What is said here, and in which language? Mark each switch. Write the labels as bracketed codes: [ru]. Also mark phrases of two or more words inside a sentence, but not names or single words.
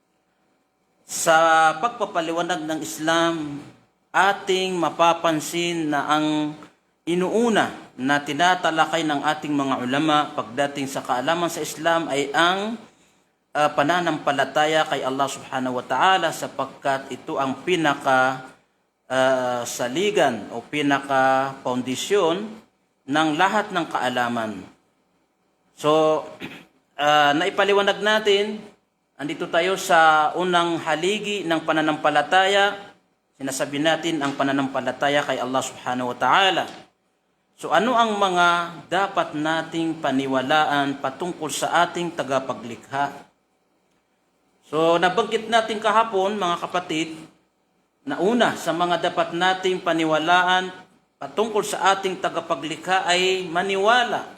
[tl] sa pagpapaliwanag ng Islam ating mapapansin na ang inuuna na tinatalakay ng ating mga ulama pagdating sa kaalaman sa Islam ay ang pananampalataya kay Allah [ar] سبحانه وتعالى, [tl] sapagkat ito ang pinaka saligan o pinaka pundasyon ng lahat ng kaalaman. So, naipaliwanag natin, andito tayo sa unang haligi ng pananampalataya. Sinasabi natin ang pananampalataya kay Allah [ar] سبحانه وتعالى. [tl] So, ano ang mga dapat nating paniwalaan patungkol sa ating tagapaglikha? So, nabanggit natin kahapon, mga kapatid, na una sa mga dapat nating paniwalaan patungkol sa ating tagapaglikha ay maniwala.